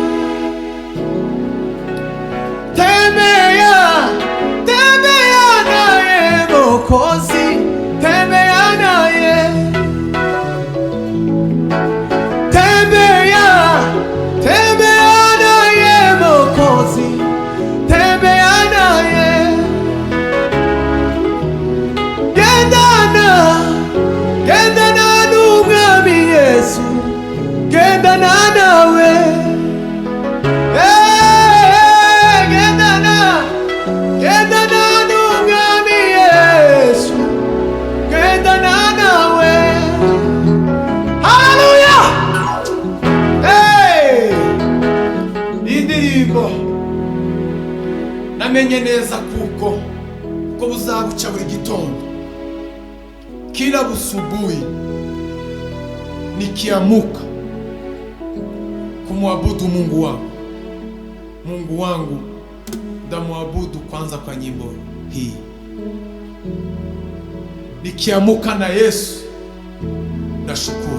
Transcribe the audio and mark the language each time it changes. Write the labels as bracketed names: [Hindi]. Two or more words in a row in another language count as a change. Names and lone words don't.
[Swahili] Tembea, tembea naye Mwokozi, tembea naye. Tembea, tembea naye Mwokozi, tembea naye. [Kinyarwanda] Gendana n'Umwami Yesu, gendana nawe. Gendana n'Umwami Yesu, gendana nawe. Haleluya! Indirimbo namenye neza kuko buzabuca buri gitondo. [Swahili] Kila busubuhi nikiamuka kumwabudu Mungu wangu. Mungu wangu ndamwabudu kwanza kwa nyimbo hii. Nikiamuka na Yesu nashukuru.